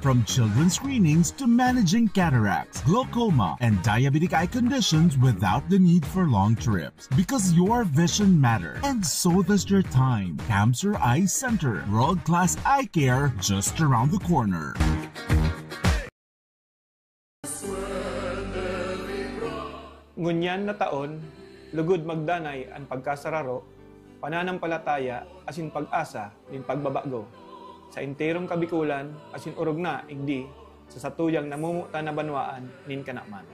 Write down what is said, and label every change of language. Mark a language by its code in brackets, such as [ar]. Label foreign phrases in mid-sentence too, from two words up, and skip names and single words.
[en] From children's screenings to managing cataracts, glaucoma, and diabetic eye conditions without the need for long trips. Because your vision matters, and so does your time. Camsur Eye Center, world-class eye care just around the corner. [bik] Ngunyan na taon, lugod magdanay ang pagkasararo, pananampalataya asin pag-asa nin pagbabago. Sa enterong kabikulan asin urog na igdi sa satuyang namumuta na banwaan nin kanaman.